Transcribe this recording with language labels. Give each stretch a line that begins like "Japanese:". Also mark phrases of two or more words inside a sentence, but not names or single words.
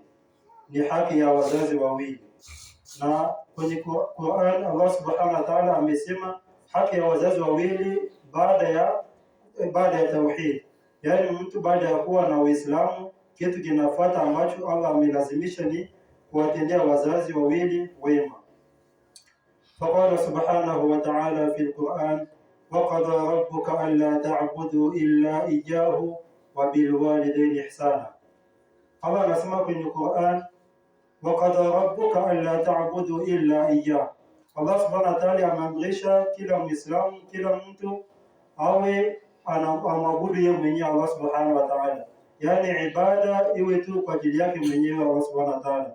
Swahili: Ni haki ya wazazi wawili, na kwenye Qur'an Allah
Arabic: سبحانه وتعالى
Swahili: amesema haki ya wazazi wawili baada ya tauhid, yaani mtu baada ya kuwa na Uislamu, kitu kinafuata ambacho Allah amelazimisha ni kuwatendea wazazi wawili wema.
Arabic: فقال سبحانه وتعالى في القرآن وقضى ربك ألا تعبدوا إلا إياه وبالوالدين إحسانا.
Swahili: Allah anasema kwenye Qur'an,
Arabic: وقضى ربك ألا تعبدوا إلا إياه.
Swahili: Allah
Arabic: سبحانه وتعالى
Swahili: ameamrisha kila Muislamu, kila mtu awe anamwabudu yeye mwenyewe Allah
Arabic: سبحانه وتعالى,
Swahili: yaani ibada iwe tu kwa ajili yake mwenyewe Allah
Arabic: سبحانه وتعالى.